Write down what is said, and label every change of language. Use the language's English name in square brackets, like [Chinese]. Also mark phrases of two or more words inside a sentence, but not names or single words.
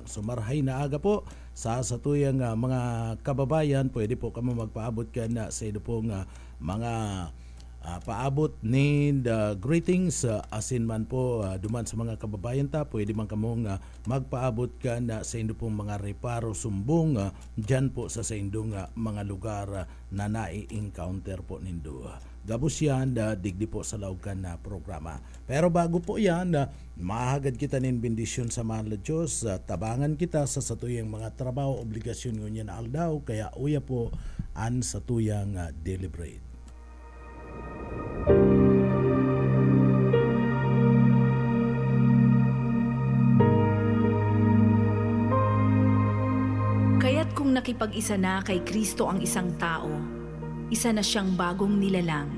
[Bikol] So marahay na aga po sa satuyang mga kababayan, pwede po kami magpaabot ka na sa ino pong mga paabot ni greetings asin man po duman sa mga kababayan ta, pwede man kamong magpaabot ka na sa ino pong mga reparo sumbong dyan po sa indong mga lugar na nai-encounter po nindo. Gabos yan, digdi po sa laugan na programa. Pero bago po yan, mahagad kita nin bendisyon sa mahal na Diyos. Tabangan kita sa satuyang mga trabaho, obligasyon ngunyan na aldaw. Kaya uya po an satuyang deliberate. [Filipino] Kaya't kung nakipag-isa na kay Kristo ang isang tao, isa na siyang bagong nilalang.